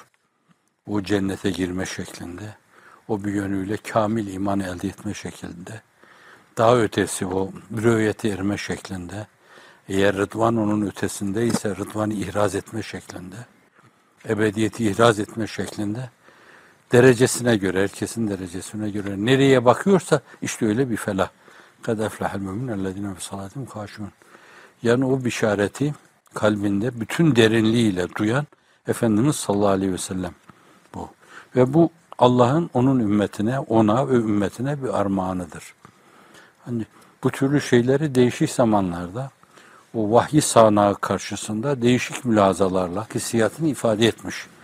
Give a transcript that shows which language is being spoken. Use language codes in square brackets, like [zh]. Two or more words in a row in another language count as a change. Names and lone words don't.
[tr] O cennete girme şeklinde, o bir yönüyle kamil iman elde etme şeklinde, daha ötesi o rüyete erme şeklinde, eğer rıdvan onun ötesindeyse rıdvanı ihraz etme şeklinde, ebediyeti ihraz etme şeklinde, derecesine göre, herkesin derecesine göre nereye bakıyorsa işte öyle bir felah. [ar] قَدْ اَفْلَحَ الْمُؤْمِنُونَ الَّذِينَ فِي صَلَاتِهِمْ خَاشِعُونَ. [tr] Yani o bişareti kalbinde bütün derinliğiyle duyan Efendimiz [ar] صلى الله عليه وسلم [tr] bu. Ve bu Allah'ın onun ümmetine, ona ve ümmetine bir armağanıdır. Hani bu türlü şeyleri değişik zamanlarda o vahyi sahnağı karşısında değişik mülazalarla hissiyatını ifade etmiş.